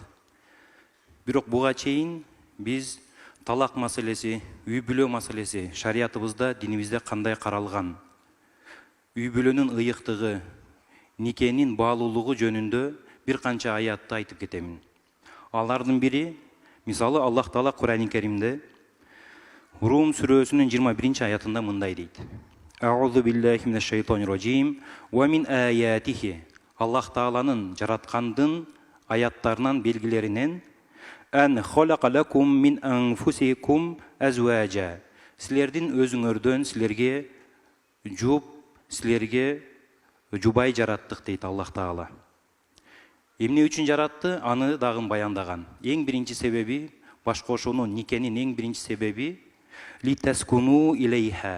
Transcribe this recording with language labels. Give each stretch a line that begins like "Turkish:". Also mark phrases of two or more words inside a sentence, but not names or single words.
Kyrgyz: Бирок буга чейин биз талак маселеси, үй бүлө маселеси шариятыбызда, динибизде кандай каралган, үй бүлөнүн ыйыктыгы, никенин баалуулугу жөнүндө бир канча аятты айтып кетемин. Алардын бири, мисалы Аллах Таала Кур'ани Каримде Рум сүрөсүнүн 21 аятында мындай дейт.
Arabic: أعوذ بالله من الشيطان الرجيم ومن آياته.
Kyrgyz: Аллах Тааланын жараткандын аяттарынан белгилеринен
Arabic: أن خلق لكم من أنفسكم أزواجا.
Kyrgyz: Силердин өзүңөрдөн силерге силерге жубай жараттык дейт Аллах Таала. Эмне үчүн жаратты? Аны дагы баяндаган. Эң биринчи себеби, баш кошуунун, никенин эң биринчи себеби
Arabic: لتسكنوا إليها.